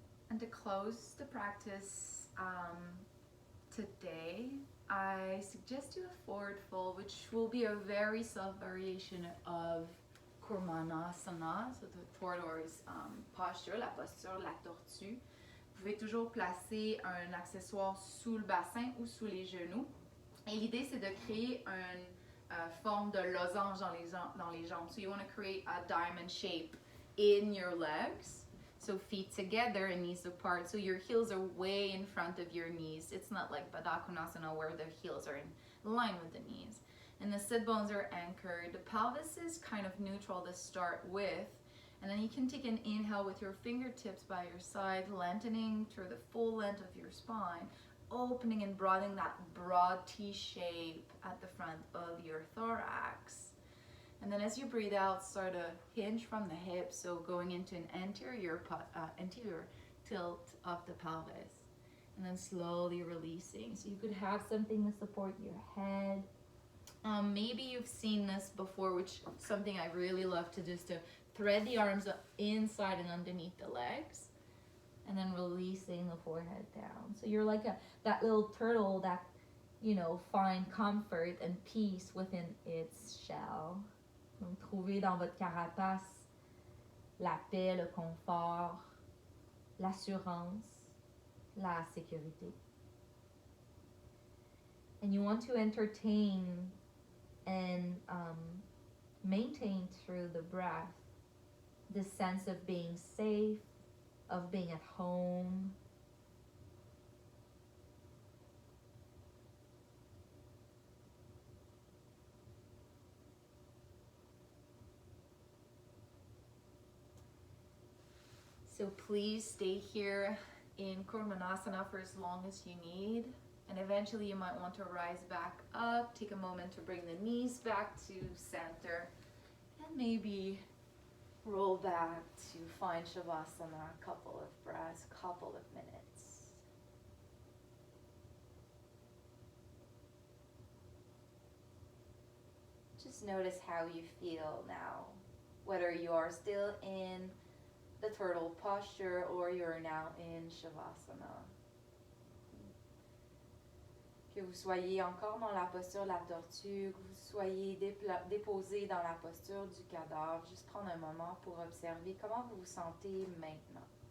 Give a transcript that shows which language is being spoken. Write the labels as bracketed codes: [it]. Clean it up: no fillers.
[en] And to close the practice today, I suggest you a forward fold, which will be a very soft variation of Kurmanasana, so the tortoise posture, [fr] la posture de la tortue. Vous pouvez toujours placer un accessoire sous le bassin ou sous les genoux. Et l'idée, c'est de créer une forme de losange dans les jambes. [en] So you want to create a diamond shape in your legs. So feet together and knees apart. So your heels are way in front of your knees. It's not like Baddha where the heels are in line with the knees. And the sit bones are anchored. The pelvis is kind of neutral to start with. And then you can take an inhale with your fingertips by your side, lengthening through the full length of your spine, opening and broadening that broad T shape at the front of your thorax. And then as you breathe out, start to hinge from the hips, so going into an anterior tilt of the pelvis. And then slowly releasing. So you could have something to support your head. Maybe you've seen this before, which is something I really love to do, is to thread the arms inside and underneath the legs. And then releasing the forehead down. So you're like that little turtle that, find comfort and peace within its shell. [fr] Donc, trouvez dans votre carapace la paix, le confort, l'assurance, la sécurité. [en] And you want to entertain and maintain through the breath this sense of being safe, of being at home. So please stay here in Kurmanasana for as long as you need. And eventually you might want to rise back up, take a moment to bring the knees back to center, and maybe roll back to find Shavasana, a couple of breaths, a couple of minutes. Just notice how you feel now, whether you are still in the turtle posture or you're now in Shavasana. [fr] Que vous soyez encore dans la posture de la tortue, que vous soyez déposé dans la posture du cadavre, juste prendre un moment pour observer comment vous vous sentez maintenant.